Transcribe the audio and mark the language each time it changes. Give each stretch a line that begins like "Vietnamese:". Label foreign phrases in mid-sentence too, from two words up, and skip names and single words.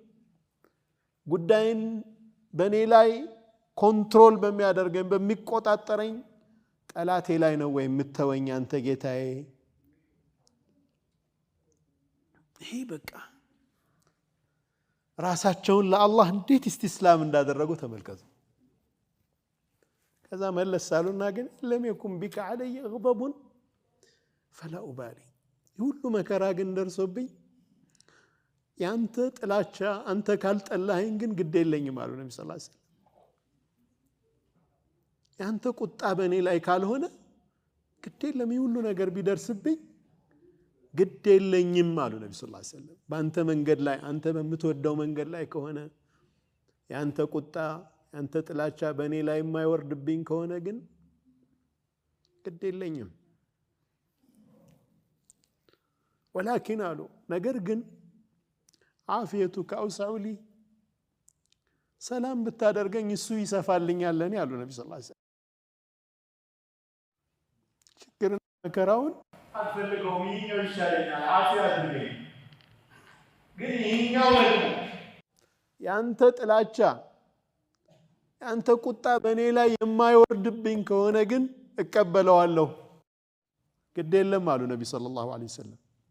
Amharic: ጉዳይን በእኔ ላይ ኮንትሮል በሚያደርገኝ በሚቆጣጠረኝ ጠላቴ ላይ ነው ወይ የምትተወኝ አንተ ጌታዬ ይሄ በቃ ራሳቸውን ለአላህ እንዴት ኢስቲስላም እንዳደረጉ ተመልከቱ ከዛ መለስ ሳሉና ግን
Arabic: لم يكن بك علي غضب فلا أبالي
Amharic: ሁሉ መከራ ግን ደርሶብኝ ያንተ ጥላቻ አንተ ካልጠላኸኝ ግን ግድ የለኝም አሉ ነብዩ
Arabic: صلى الله عليه وسلم
Amharic: ያንተ ቁጣ በእኔ ላይ ካልሆነ ግድ የለም ሁሉ ነገር ቢደርስብኝ ግድ የለኝም አሉ ነብዩ
Arabic: صلى الله عليه وسلم
Amharic: በአንተ መንገድ ላይ አንተ በምትወደው መንገድ ላይ ከሆነ ያንተ ቁጣ ያንተ ጥላቻ በእኔ ላይ የማይወርድብኝ ከሆነ ግን ግድ የለኝም ولكن አሉ ነገር ግን
Arabic: عافيتك أوسع لي
Amharic: ሰላም ብታደርገኝ እሱ ይሰፋልኛል ለኔ አሉ ነብዩ
Arabic: صلى الله عليه وسلم
Amharic: ችግርና መከራውን አልፈልገውም ይሄኛው ይሻለኛል አፊያ አድርገኝ ግን ይሄኛው ደግሞ ያንተ ጥላቻ ያንተ ቁጣ በእኔ ላይ የማይወርድብኝ ከሆነ ግን እቀበለዋለሁ ግድ የለም አሉ ነብዩ
Arabic: صلى الله عليه وسلم